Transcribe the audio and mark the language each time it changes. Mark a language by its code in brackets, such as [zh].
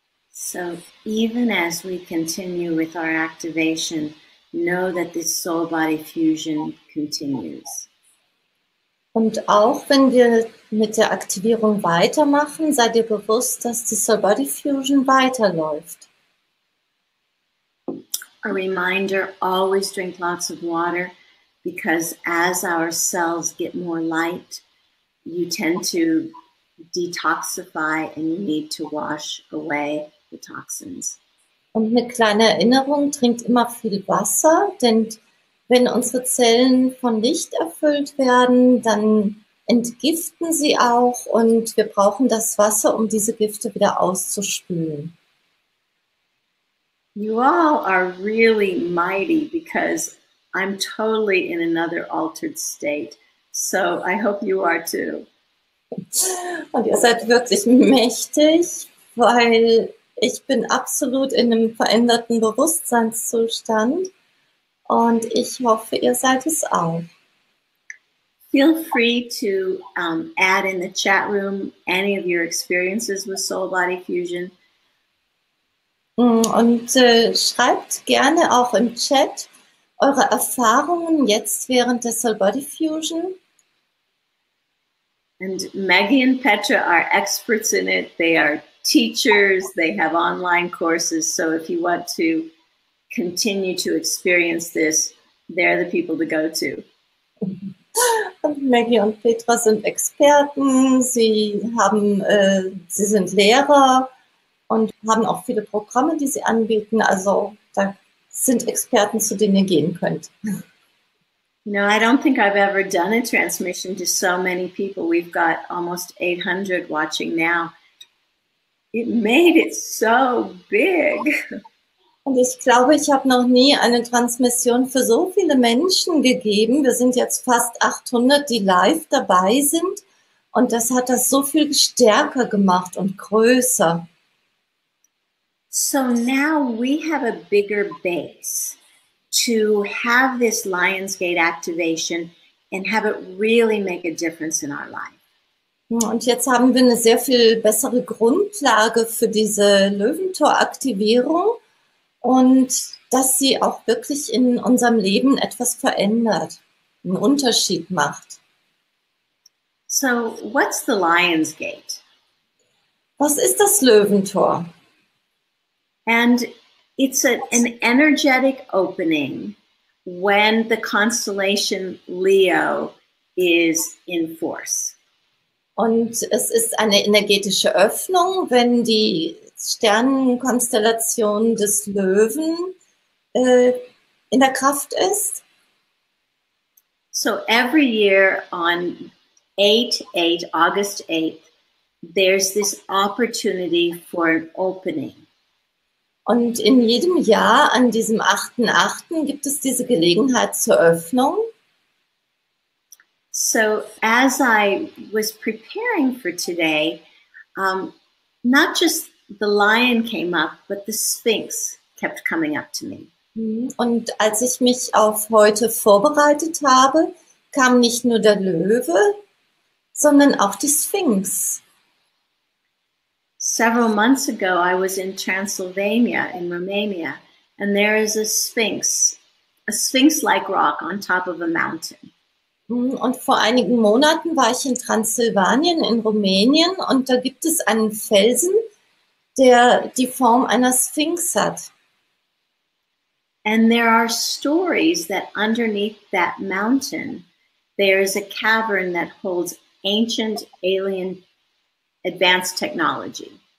[en] So even as we continue with our activation, know that this soul-body fusion continues. [de] Und auch wenn wir mit der Aktivierung weitermachen, seid ihr bewusst, dass die Soul-Body Fusion weiterläuft. [en] A reminder, always drink lots of water, because as our cells get more light, you tend to detoxify and you need to wash away the toxins. [de] Und eine kleine Erinnerung, trinkt immer viel Wasser, denn wenn unsere Zellen von Licht erfüllt werden, dann entgiften sie auch und wir brauchen das Wasser, um diese Gifte wieder auszuspülen. [en] You all are really mighty because I'm totally in another altered state. So I hope you are too. [de] Und ihr seid wirklich mächtig, weil ich bin absolut in einem veränderten Bewusstseinszustand und ich hoffe, ihr seid es auch. [en] Feel free to add in the chat room any of your experiences with Soul Body Fusion. [de] Und schreibt gerne auch im Chat eure Erfahrungen jetzt während der Soul Body Fusion. [en] And Maggie and Petra are experts in it. They are teachers. They have online courses. So if you want to continue to experience this, they're the people to go to. [de] Und Maggie und Petra sind Experten. Sie sind Lehrer und haben auch viele Programme, die sie anbieten. Also da sind Experten, zu denen ihr gehen könnt. [en] You know, I don't think I've ever done a transmission to so many people. We've got almost 800 watching now. It made it so big. [de] Und ich glaube, ich habe noch nie eine Transmission für so viele Menschen gegeben. Wir sind jetzt fast 800, die live dabei sind. Und das hat das so viel stärker gemacht und größer. [en] So now we have a bigger base to have this Lionsgate activation and have it really make a difference in our life. [de] Und jetzt haben wir eine sehr viel bessere Grundlage für diese Löwentor-Aktivierung und dass sie auch wirklich in unserem Leben etwas verändert, einen Unterschied macht. [en] So what's the Lionsgate? [de] Was ist das Löwentor? [en] And it's an energetic opening when the constellation Leo is in force. [de] Und es ist eine energetische Öffnung, wenn die Sternenkonstellation des Löwen in der Kraft ist. [en] So every year on August 8th, there's this opportunity for an opening. [de] Und in jedem Jahr an diesem 8.8. gibt es diese Gelegenheit zur Öffnung. [en] So as I was preparing for today, not just the lion came up, but the Sphinx kept coming up to me. [de] Und als ich mich auf heute vorbereitet habe, kam nicht nur der Löwe, sondern auch die Sphinx. [en] Several months ago, I was in Transylvania in Romania, and there is a sphinx-like rock on top of a mountain. [de] Und vor einigen Monaten war ich in Transsilvanien in Rumänien und da gibt es einen Felsen, der die Form einer Sphinx hat. [en] And there are stories that underneath that mountain, there is a cavern that holds ancient alien advanced technology.